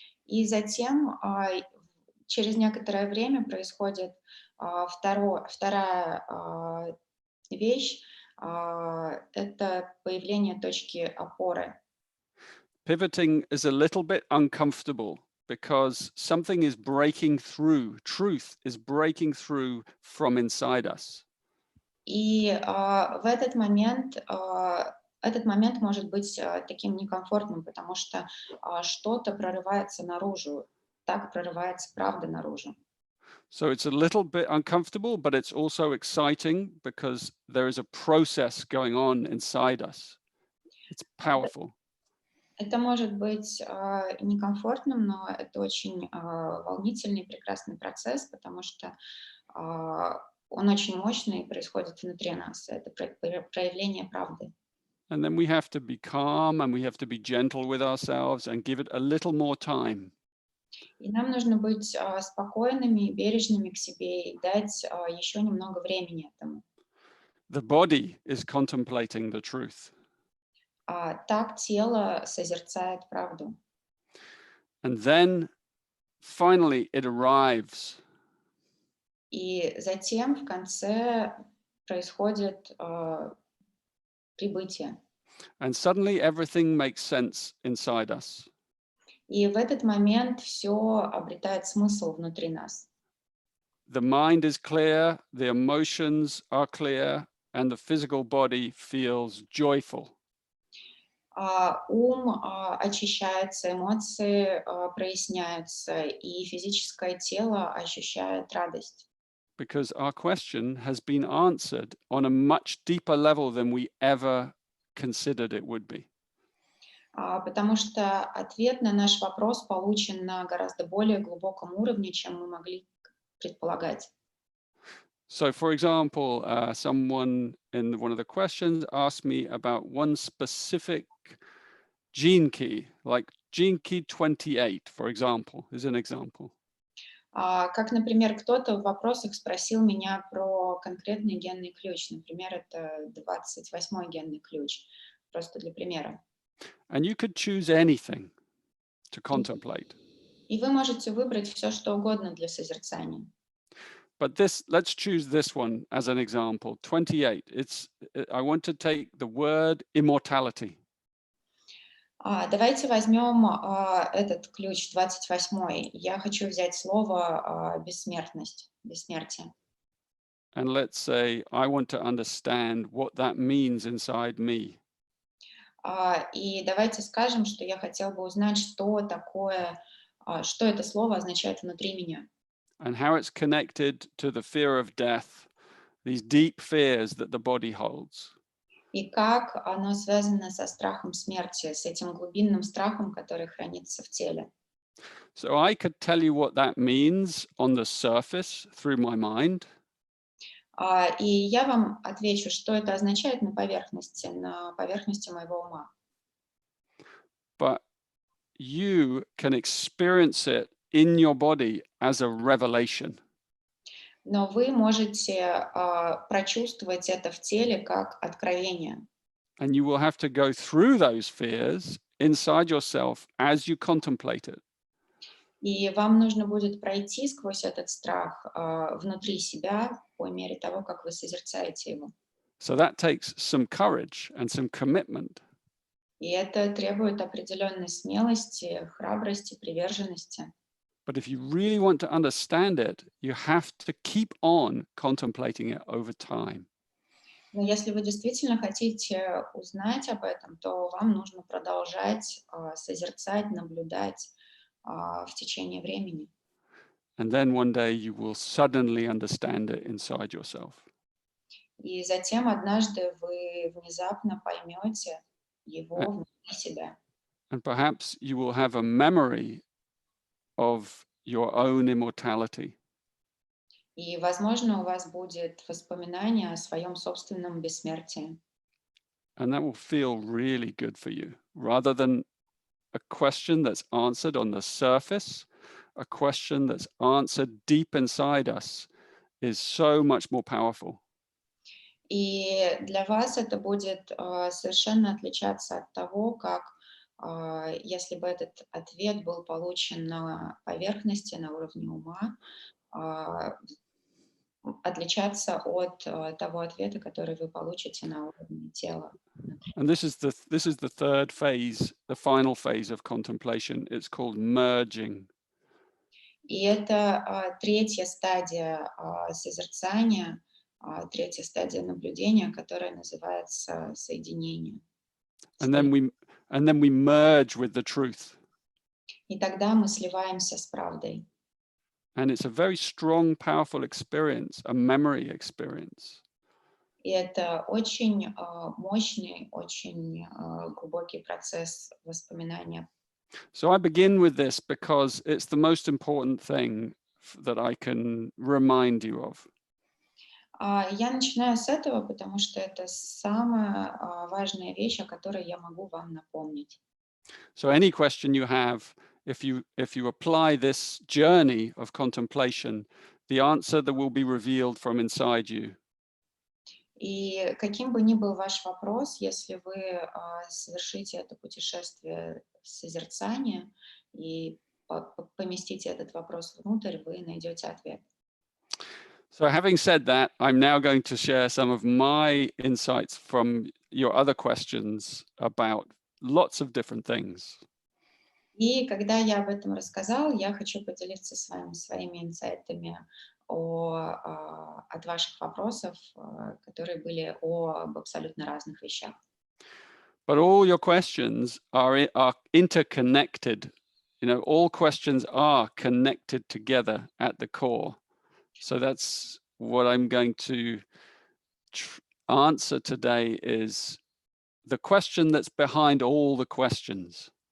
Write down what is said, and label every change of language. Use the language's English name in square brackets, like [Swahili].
[Russian] И затем через некоторое время происходит вторая вещь, это появление точки опоры. [English] Pivoting is a little bit uncomfortable because something is breaking through. Truth is breaking through from inside us. [Russian] И в этот момент может быть таким некомфортным, потому что что-то прорывается наружу, так прорывается правда наружу. [English] So it's a little bit uncomfortable, but it's also exciting because there is a process going on inside us. It's powerful. [Russian] Это может быть некомфортным, но это очень волнительный, прекрасный процесс, потому что он очень мощный и происходит внутри нас. Это проявление правды. [English] And then we have to be calm and we have to be gentle with ourselves and give it a little more time. [Russian] И нам нужно быть спокойными, бережными к себе и дать еще немного времени этому. [English] The body is contemplating the truth. [Russian] Так тело созерцает правду. [English] And then finally it arrives. [Russian] И затем в конце происходит прибытие. [English] And suddenly everything makes sense inside us. [Russian] И в этот момент все обретает смысл внутри нас. [English] The mind is clear, the emotions are clear, and the physical body feels joyful. [Russian] Ум очищается, эмоции проясняются, и физическое тело ощущает радость. [English] Because our question has been answered on a much deeper level than we ever considered it would be. [Russian] Потому что ответ на наш вопрос получен на гораздо более глубоком уровне, чем мы могли предполагать. [English] So, for example, someone in one of the questions asked me about one specific gene key, like gene key 28, for example, is an example. [Russian] Как, например, кто-то в вопросах спросил меня про конкретный генный ключ. Например, это 28-й генный ключ. Просто для примера. [English] And you could choose anything to [Russian] И, [English] contemplate. [Russian] и вы можете выбрать все, что угодно для созерцания. [English] But let's choose this one as an example. 28. I want to take the word immortality. [Russian] Давайте возьмем этот ключ, 28-й. Я хочу взять слово бессмертность, бессмертие. [English] And let's say I want to understand what that means inside me. [Russian] И давайте скажем, что я хотел бы узнать, что такое, что это слово означает внутри меня. [English] And how it's connected to the fear of death, these deep fears that the body holds. [Russian] И как оно связано со страхом смерти, с этим глубинным страхом, который хранится в теле. [English] So I could tell you what that means on the surface through my mind. [Russian] И я вам отвечу, что это означает на поверхности моего ума. [English] But you can experience it in your body as a revelation. [Russian] Но вы можете прочувствовать это в теле как откровение. [English] And you will have to go through those fears inside yourself as you contemplate it. [Russian] И вам нужно будет пройти сквозь этот страх внутри себя по мере того, как вы созерцаете его. [English] So that takes some courage and some commitment. [Russian] И это требует определенной смелости, храбрости, приверженности. [English] But if you really want to understand it, you have to keep on contemplating it over time. [Russian] Но если вы действительно хотите узнать об этом, то вам нужно продолжать созерцать, наблюдать в течение времени. [English] And then one day you will suddenly understand it inside yourself. [Russian] И затем однажды вы внезапно поймете его внутри себя. [English] And perhaps you will have a memory of your own immortality. [Russian] И, возможно, у вас будет воспоминание о своем собственном бессмертии. [English] And that will feel really good for you, rather than a question that's answered on the surface. A question that's answered deep inside us is so much more powerful. [Russian] И для вас это будет совершенно отличаться от того, как если бы этот ответ был получен на поверхности, на уровне ума, отличаться от того ответа, который вы получите на уровне тела. [English] And this is the third phase, the final phase of contemplation. It's called merging. [Russian] И это третья стадия созерцания, третья стадия наблюдения, которая называется соединение. [English] And then we merge with the truth. [Russian] И тогда мы сливаемся с правдой. [English] And it's a very strong, powerful experience, a memory experience. [Russian] И это очень мощный, очень глубокий процесс воспоминания. [English] So I begin with this because it's the most important thing that I can remind you of. [Russian] Я начинаю с этого, потому что это самая важная вещь, о которой я могу вам напомнить. [English] So any question you have, if you apply this journey of contemplation, the answer that will be revealed from inside you. [Russian] И каким бы ни был ваш вопрос, если вы совершите это путешествие созерцания и поместите этот вопрос внутрь, вы найдете ответ. [English] So having said that, I'm now going to share some of my insights from your other questions about lots of different things. [Russian] И когда я об этом рассказал, я хочу поделиться с вами своими инсайтами от ваших вопросов, которые были об абсолютно разных вещах. [English] But all your questions are interconnected. You know, all questions are connected together at the core. So that's what I'm going to answer today is the question that's behind all the questions.